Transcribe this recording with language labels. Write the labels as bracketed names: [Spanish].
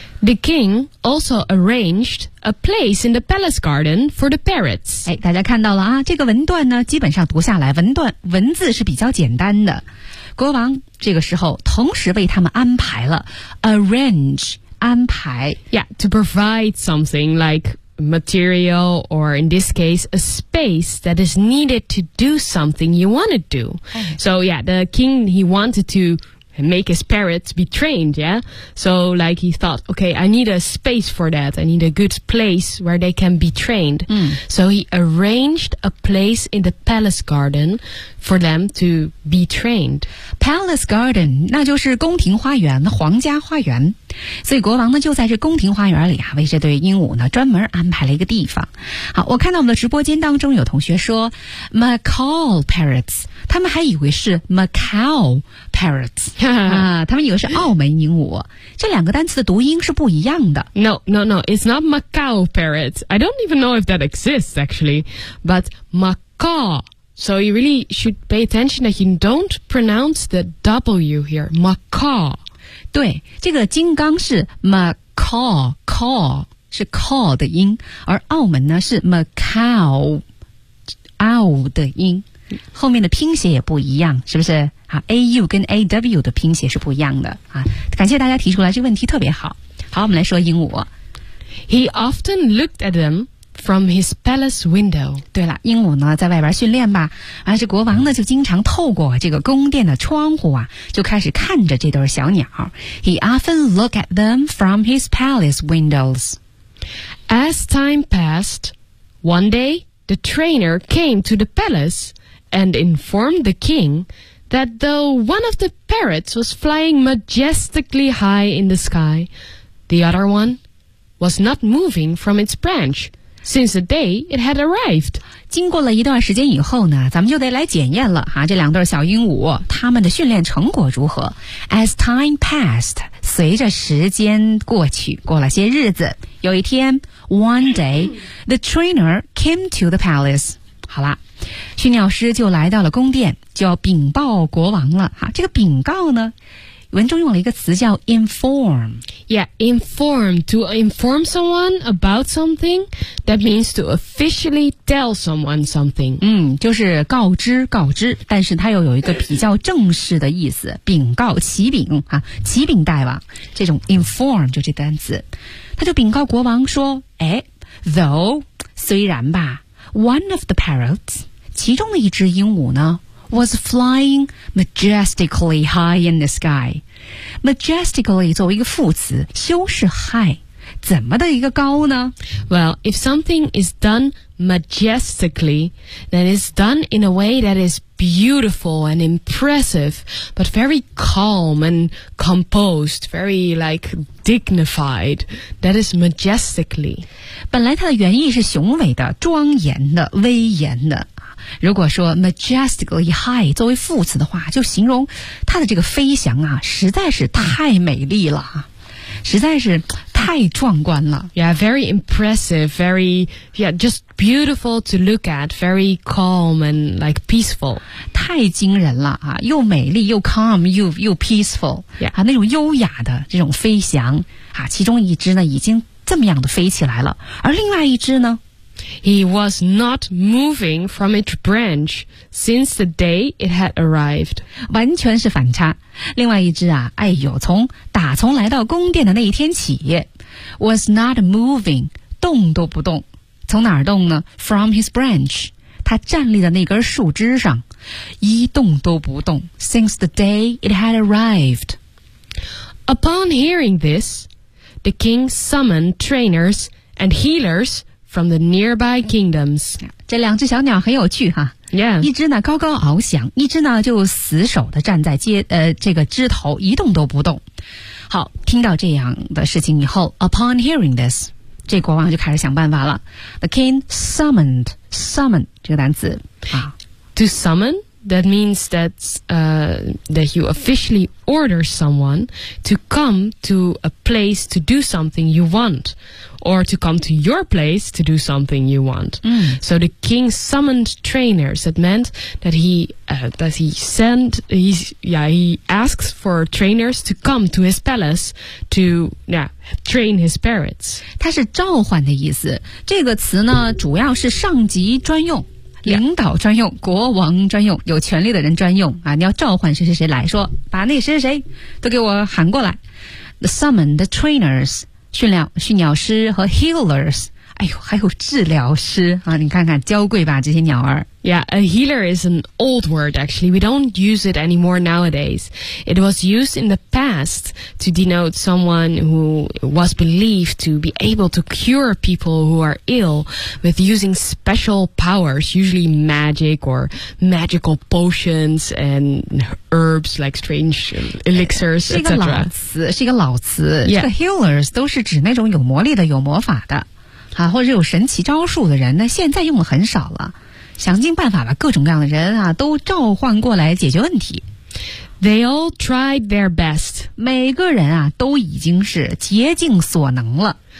[English] The king also arranged a place in the palace garden for the parrots. [Chinese] 哎，大家看到了啊，这个文段呢基本上读下来文字是比较简单的。国王这个时候同时为他们安排了 arrange 安排 [English] yeah, to provide something like material or in this case a space that is needed to do something you want to do. So yeah, the king, he wanted to make his parrots be trained, yeah? So like he thought, okay, I need a space for that. I need a good place where they can be trained. So he arranged a place in the palace garden for them to be trained. Palace garden, [Chinese] 那就是宫廷花园，皇家花园。所以国王呢就在这宫廷花园里啊，为这对鹦鹉呢专门安排了一个地方。好，我看到我们的直播间当中有同学说 [English] macaw parrots， [Chinese] 他们还以为是 macaw parrots 、他们以为是澳门鹦鹉。这两个单词的读音是不一样的。 [English] No, no, no, it's not macaw parrots. I don't even know if that exists actually. But macaw, so you really should pay attention that you don't pronounce the W here, macaw. [Chinese] 对，这个金刚是 macaw, caw, 是 caw 的音，而澳门呢是 macaw, ow 的音，后面的拼写也不一样，是不是？啊 ，au 跟 aw 的拼写是不一样的啊。感谢大家提出来这个问题，特别好。好，我们来说鹦鹉。 [English] He often looked at them from his palace window. [Chinese] 对了，鹦鹉呢在外边训练吧，而这国王呢就经常透过这个宫殿的窗户啊，就开始看着这对小鸟。 [English] He often looked at them from his palace windows. As time passed, one day the trainer came to the palace and informed the king that though one of the parrots was flying majestically high in the sky, the other one was not moving from its branch. Since the day it had arrived. [Chinese] 经过了一段时间以后呢，咱们就得来检验了哈，这两对小鹦鹉他们的训练成果如何。 [English] As time passed, [Chinese] 随着时间过去，过了些日子，有一天 [English] ,one day, the trainer came to the palace. [Chinese] 好啦，训练师就来到了宫殿，就要禀报国王了哈。这个禀告呢，文中用了一个词叫 inform. [English] Yeah, inform. To inform someone about something, that means to officially tell someone something. [Chinese] 就是告知告知，但是它又有一个比较正式的意思，禀告启禀啊，启禀大王，这种 inform 就这单词。他就禀告国王说，哎 though, 虽然吧 [English] one of the parrots, [Chinese] 其中的一只鹦鹉呢 [English] was flying majestically high in the sky. [Chinese] Majestically 作为一个副词，修饰 high， 怎么的一个高呢？ [English] Well, if something is done majestically, then it's done in a way that is beautiful and impressive, but very calm and composed, very like dignified. That is majestically. [Chinese] 本来它的原意是雄伟的、庄严的、威严的。如果说 majestically high 作为副词的话，就形容它的这个飞翔啊，实在是太美丽了，实在是太壮观了。 [English] Yeah, very impressive, very, yeah, just beautiful to look at, very calm and like peaceful. [Chinese] 太惊人了啊，又美丽又 calm, 又 peaceful. [English] Yeah. [Chinese] 啊，那种优雅的这种飞翔啊，其中一只呢已经这么样的飞起来了，而另外一只呢 [English] He was not moving from its branch since the day it had arrived. [Chinese] 完全是反差。另外一只啊，哎呦，从来到宫殿的那一天起 [English] ，was not moving， [Chinese] 动都不动。从哪儿动呢 ？ [English] From his branch， [Chinese] 他站立的那根树枝上，一动都不动。 [English] Since the day it had arrived. Upon hearing this, the king summoned trainers and healers. From the nearby kingdoms. [Chinese] 这两只小鸟很有趣哈。 [English] Yeah. [Chinese] 一只呢高高翱翔，一只呢就死守地站在这个枝头一动都不动。好，听到这样的事情以后 , [English] upon hearing this, [Chinese] 这国王就开始想办法了。 [English] The king summoned, [Chinese] 这个单词。 [English] To summon, that means that, that you officially order someone to come to a place to do something you want. Or to come to your place to do something you want. Mm. So the king summoned trainers. That meant that he asks for trainers to come to his palace to train his parrots. [Chinese] 它是召唤的意思。这个词呢，主要是上级专用。领导专用、国王专用、有权力的人专用啊！你要召唤谁谁谁来说，把那谁谁谁都给我喊过来。 [English] The summon the trainers. [Chinese] 训鸟师和 healers, 哎呦还有治疗师啊，你看看娇贵吧这些鸟儿。 [English] Yeah, a healer is an old word actually, we don't use it anymore nowadays. It was used in the past to denote someone who was believed to be able to cure people who are ill with using special powers, usually magic or magical potions and herbs like strange elixirs, etc. [Chinese] 是一个老词、 [English] yeah. [Chinese] 这个 healers 都是指那种有魔力的有魔法的、啊、或者有神奇招数的人那现在用的很少了。想尽办法把各种各样的人啊都召唤过来解决问题。 [English] They all tried their best. [Chinese] 每个人啊都已经是竭尽所能了。